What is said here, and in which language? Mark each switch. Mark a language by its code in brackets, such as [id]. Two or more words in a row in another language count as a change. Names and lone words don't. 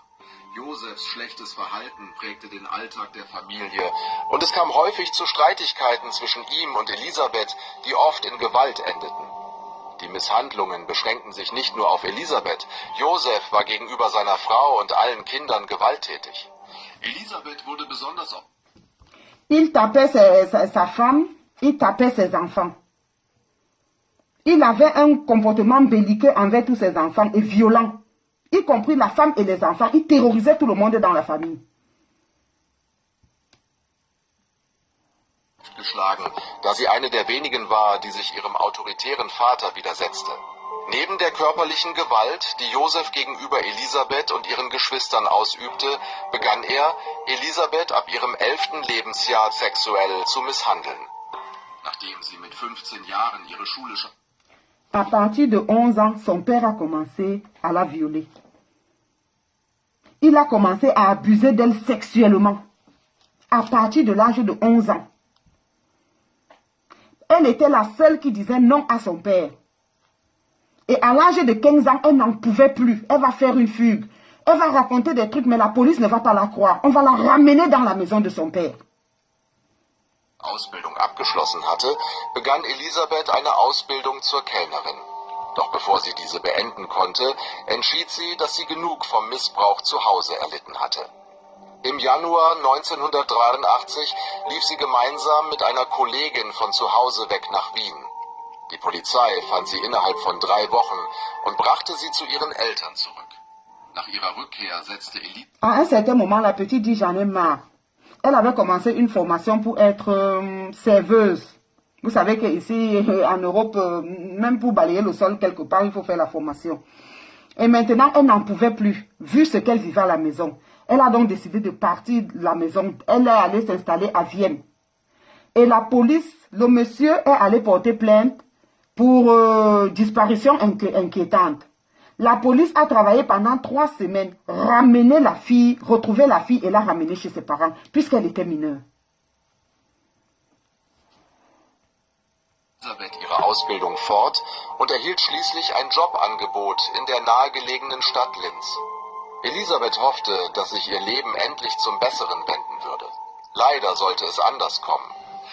[de] Josefs schlechtes Verhalten prägte den Alltag der Familie und es kam häufig zu Streitigkeiten zwischen ihm und Elisabeth, die oft in Gewalt endeten. Die Misshandlungen beschränkten sich nicht nur auf Elisabeth. Josef war gegenüber seiner Frau und allen Kindern gewalttätig. Elisabeth wurde besonders... [fr] Il tapait sa femme, il tapait ses enfants. Il avait un comportement belliqueux envers tous ses enfants et violent. Y compris la femme et les enfants, il terrorisait tout le monde dans la famille. [de] Geschlagen, da sie eine der wenigen war, die sich ihrem autoritären Vater widersetzte. Neben der körperlichen Gewalt, die Josef gegenüber Elisabeth und ihren Geschwistern ausübte, begann er, Elisabeth ab ihrem 11. Lebensjahr sexuell zu misshandeln. Nachdem sie mit 15 Jahren ihre Schule... [fr] À partir de 11 ans, son père a commencé à la violer. Il a commencé à abuser d'elle sexuellement. À partir de l'âge de 11 ans. Elle était la seule qui disait non à son père. Et à l'âge de 15 ans, elle n'en pouvait plus. Elle va faire une fugue. Elle va raconter des trucs, mais la police ne va pas la croire. On va la ramener dans la maison de son père. [de] Ausbildung abgeschlossen hatte, begann Elisabeth eine Ausbildung zur Kellnerin. Doch bevor sie diese beenden konnte, entschied sie, dass sie genug vom Missbrauch zu Hause erlitten hatte. Im Januar 1983 lief sie gemeinsam mit einer Kollegin von zu Hause weg nach Wien. Die Polizei fand sie innerhalb von 3 Wochen und brachte sie zu ihren Eltern zurück. Nach ihrer Rückkehr setzte Elisabeth... [fr] À un certain moment, la petite dit « j'en ai marre ». Elle avait commencé une formation pour être serveuse. Vous savez qu'ici, en Europe, même pour balayer le sol quelque part, il faut faire la formation. Et maintenant, elle n'en pouvait plus, vu ce qu'elle vivait à la maison. Elle a donc décidé de partir de la maison. Elle est allée s'installer à Vienne. Et la police, le monsieur est allé porter plainte pour disparition inquiétante. La police a travaillé pendant 3 semaines, ramener la fille, retrouver la fille et la ramener chez ses parents, puisqu'elle était mineure. [de] Elisabeth ihre Ausbildung fort und erhielt schließlich ein Jobangebot in der nahegelegenen Stadt Linz. Elisabeth hoffte, dass sich ihr Leben endlich zum Besseren wenden würde. Leider sollte es anders kommen.